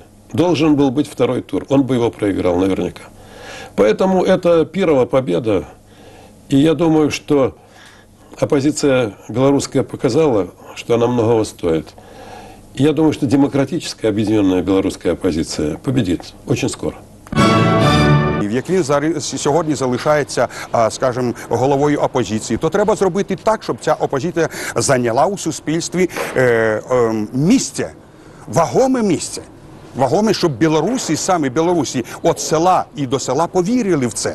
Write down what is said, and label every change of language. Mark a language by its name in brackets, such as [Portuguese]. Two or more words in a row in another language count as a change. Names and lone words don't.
[Russian] Должен был быть второй тур, он бы его проиграл наверняка. Поэтому это пирова победа. И я думаю, что оппозиция белорусская показала, что она многого стоит. И я думаю, что демократическая объединенная белорусская оппозиция победит очень скоро. [Ukrainian] Як він сьогодні залишається, скажімо, головою опозиції, то треба зробити так, щоб ця опозиція зайняла у суспільстві місце, вагоме місце. Вагоме, щоб білорусі, саме білорусі, від села і до села повірили в це.